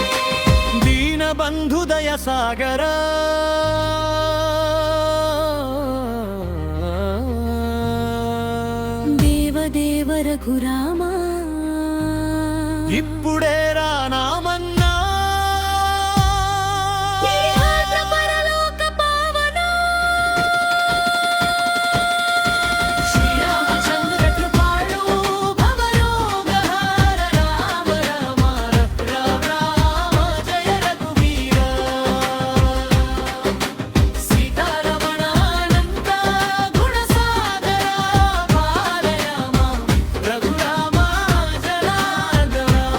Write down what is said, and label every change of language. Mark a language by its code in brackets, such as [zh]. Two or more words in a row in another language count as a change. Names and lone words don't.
[sa] దీనబంధుదయ సాగర देवदेव रघुराम [te] ఇప్పుడే రానామన్నా [sa] इहात्र परलोक पावन श्रीरामचन्द्र कृपाळु भवरोगहार राम राम राम राम जय रघुवीर सीतारमण अनन्त गुणसागर पालय रघुराम जनार्दन